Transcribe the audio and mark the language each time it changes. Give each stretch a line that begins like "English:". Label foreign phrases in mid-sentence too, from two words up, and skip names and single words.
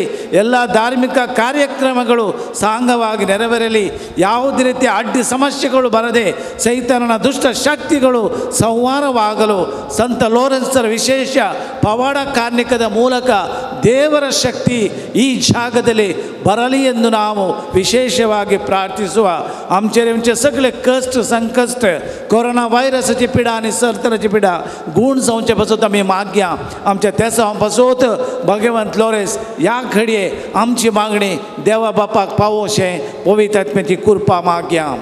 Kannada: ಎಲ್ಲ ಧಾರ್ಮಿಕ ಕಾರ್ಯಕ್ರಮಗಳು ಸಾಂಗವಾಗಿ ನೆರವೇರಲಿ. ಯಾವುದೇ ರೀತಿಯ ಅಡ್ಡಿ ಸಮಸ್ಯೆಗಳು ಬರದೆ ಸೈತಾನನ ದುಷ್ಟ ಶಕ್ತಿಗಳು ಸಂಹಾರವಾಗಲು ಸಂತ ಲೋರೆನ್ಸರ ವಿಶೇಷ ಪವಾಡ ಕಾರ್ಣಿಕದ ಮೂಲಕ ದೇವರ ಶಕ್ತಿ ಈ ಜಾಗದಲ್ಲಿ बरली ಎಂದು ನಾವು विशेषವಾಗಿ प्रार्थಿಸುವ.
Konkani: आमचे सगळे कष्ट संकष्ट कोरोना व्हायरसाची पिडा आणि सर्तराची पिडा गूण जावचे पासत आमी मागया. आमच्या तेसा पासत भगवंत लॉरेन्स या घडये आमची मागणी देवा बापाक पावोशे पवित्र आत्म्याची कृपा मागया.